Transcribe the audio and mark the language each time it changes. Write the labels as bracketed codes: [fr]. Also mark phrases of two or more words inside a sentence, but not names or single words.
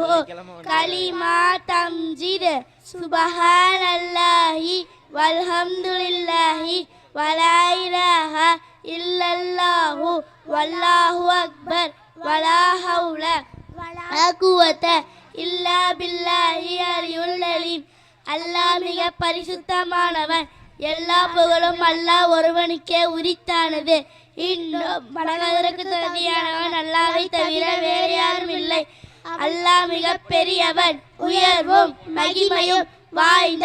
[ar] كلمة تمجيد سبحان الله والحمد لله ولا إله إلا الله والله أكبر ولا حول ولا قوة إلا بالله العلي العظيم. [ta] அல்லாஹ் மிக பரிசுத்தமானவன். எல்லா புகழும் அல்லாஹ் ஒருவனுக்கே உரித்தானது. இன்னும் வணங்குவதற்கு தகுதியானவன் அல்லாஹ்வை தவிர வேறு யாரும் இல்லை. அல்லாஹ் மிக பெரியவன், உயர்வும் மகிமையும் வாய்ந்த.